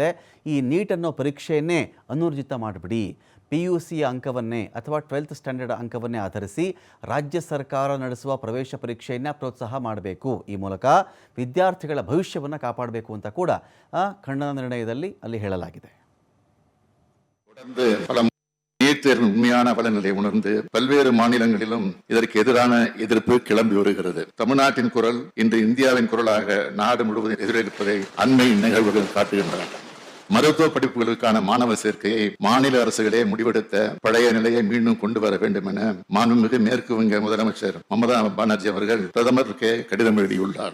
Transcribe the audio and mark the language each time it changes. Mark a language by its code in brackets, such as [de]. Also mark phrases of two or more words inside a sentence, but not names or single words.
[kn] ಈ ನೀಟ್ ಅನ್ನೋ ಪರೀಕ್ಷೆಯನ್ನೇ ಅನೂರ್ಜಿತ ಮಾಡಿಬಿಡಿ, PUC ಅಂಕವನ್ನೇ ಅಥವಾ 12th ಸ್ಟ್ಯಾಂಡರ್ಡ್ ಅಂಕವನ್ನೇ ಆಧರಿಸಿ ರಾಜ್ಯ ಸರ್ಕಾರ ನಡೆಸುವ ಪ್ರವೇಶ ಪರೀಕ್ಷೆಯನ್ನು ಪ್ರೋತ್ಸಾಹ ಮಾಡಬೇಕು. ಈ ಮೂಲಕ ವಿದ್ಯಾರ್ಥಿಗಳ ಭವಿಷ್ಯವನ್ನು ಕಾಪಾಡಬೇಕು ಅಂತ ಕೂಡ ಖಂಡನ ನಿರ್ಣಯದಲ್ಲಿ ಅಲ್ಲಿ ಹೇಳಲಾಗಿದೆ. [ta] நீட் தேர்வு உண்மையான பலன்களை உணர்ந்து பல்வேறு மாநிலங்களிலும் இதற்கு எதிரான எதிர்ப்பு கிளம்பி வருகிறது. தமிழ்நாட்டின் குரல் இன்று இந்தியாவின் குரலாக நாடு முழுவதும் எதிரொலிப்பதை அண்மை நிகழ்வுகள் காட்டுகின்றன. மருத்துவ படிப்புகளுக்கான மாணவர் சேர்க்கையை மாநில அரசுகளே முடிவெடுத்த பழைய நிலையை மீண்டும் கொண்டு வர வேண்டும் என மாண்புமிகு மேற்கு வங்க முதலமைச்சர் மமதா பானர்ஜி அவர்கள் பிரதமருக்கு கடிதம் எழுதியுள்ளார்.